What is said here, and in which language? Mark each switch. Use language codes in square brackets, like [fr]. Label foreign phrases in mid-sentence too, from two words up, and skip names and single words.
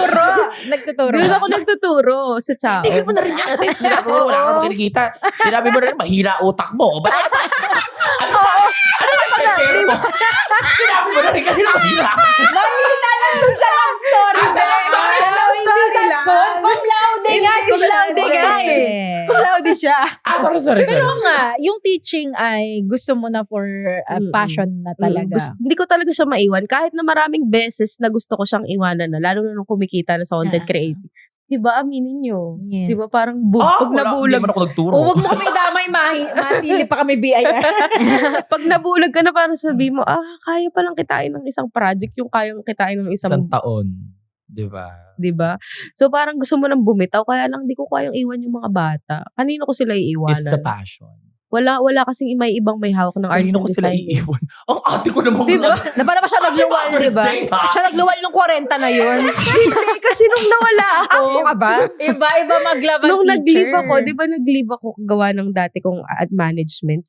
[tl] Nagtuturo. Doon ako nagtuturo sa Chao. Tigil mo na rin yan, ate. Sinabi mo, wala ka naman kinikita. Sinabi mo na rin, mahina utak mo. Ba't ano ba i-share mo? Sinabi mo na rin kanina, mahina. Mahina lang dun sa [en] love story. [tl] Sa [en] love story. [la] Cum laude [tl] nga. [la] Cum laude [tl] nga eh. [la] Cum laude [tl] siya. Sorry. Pero nga, yung teaching ay gusto mo na [en] for passion [tl] na talaga. Hindi ko talaga siya maiwan. Kahit na maraming beses na gusto ko siyang iwanan na, lalo na nung kumikita na sa [en] content creative. [tl] Diba, aminin nyo? Yes. Diba, parang pag Hindi nabulag, man ako nagturo. O, wag mo kami damay, masili pa kami BIR. pag nabulag ka na parang sabi mo, kaya palang kitain ng isang project yung kayang kitain ng isang, Isang taon. Diba? diba? So parang gusto mo nang bumitaw, kaya lang di ko kayang iwan yung mga bata. Kanino ko sila iiwanan? [en] It's the passion. [tl] Wala kasing may ibang may hawak ng arts Kanino and ko sila design. iiwan? Ang ate ko naman. Diba? Na para pa siya nagluwal, di ba? Siya nagluwal nung 40 na yun. Hindi, kasi nung nawala ako, Aso ka ba? Iba-iba maglaban nung teacher. nag-leave ako, di ba nag-leave ako gawa ng dati kong ad management.